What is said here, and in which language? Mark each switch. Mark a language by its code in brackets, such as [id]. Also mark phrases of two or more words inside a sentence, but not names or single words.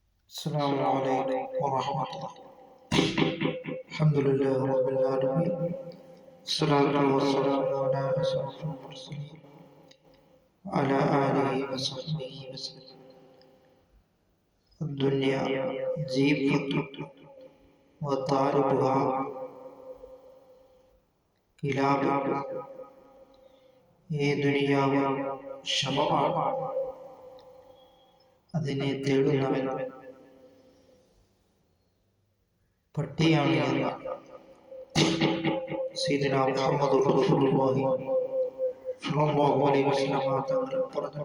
[ar] السلام عليكم ورحمة الله. الحمد لله رب العالمين، الصلاة والسلام على أشرف المرسلين وعلى آله وصحبه وسلم. الدنيا جيفة وطالبها كلاب. [ml] ഈ ദുനിയാവ് ശവമാണ്, അതിനെ തേടുന്നവൻ പട്ടിയാണ് എന്ന [ar] سيدنا محمد رسول الله صلى الله عليه وسلم [ml] തങ്ങൾ പറഞ്ഞു.